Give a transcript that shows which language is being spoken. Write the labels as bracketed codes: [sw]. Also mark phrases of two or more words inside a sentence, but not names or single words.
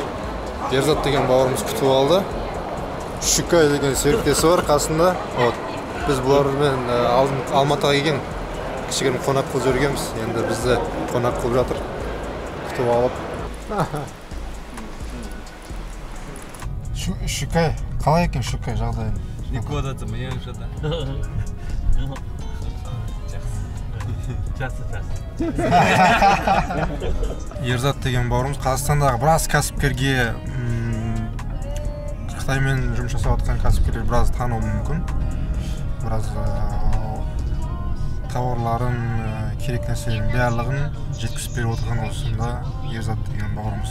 [kk] Ерзат деген бауырымыз күтіп алды. Шүкай деген серіктесі бар қасында. Вот. Біз бұлармен Алматыға келген кішігірім қонақ қылып жүргенбіз. Енді бізді қонақ қылып жатыр. Күтіп алып. Шүкай, қалай екен Шүкай жағдайың? Никуда 怎么样是的？ Ерзат деген бауырымыз Қазақстандағы біраз кәсіпкерге Қытаймен жұмыс жасап жатқан кәсіпкерлер біраз тануы мүмкін. Біраз тауарларын, керек нәрселердің барлығын жеткізіп беріп отырған осында Ерзат деген бауырымыз.